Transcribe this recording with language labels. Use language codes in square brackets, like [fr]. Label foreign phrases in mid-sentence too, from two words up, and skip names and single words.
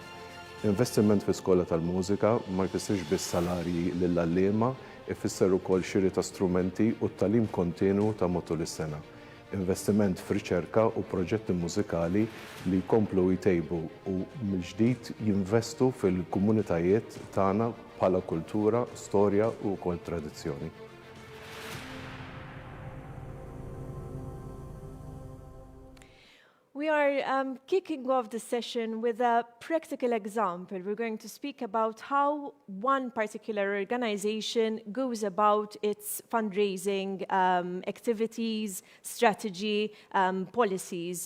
[mt] Investiment fi skola tal-mużika ma jfissirx biss salarji lill-alliema, ifisser ukoll xiri ta' strumenti u t-talim kontinu ta' matul is-sena. Investiment f'riċerka u proġetti mużikali li jkomplu jtejbu u mill-ġdid jinvestu fil-komunitajiet tagħna bħala kultura, storja u wkoll tradizzjoni. [en] We are kicking off the session with a practical example. We're going to speak about how one particular organization goes about its fundraising activities, strategy, policies.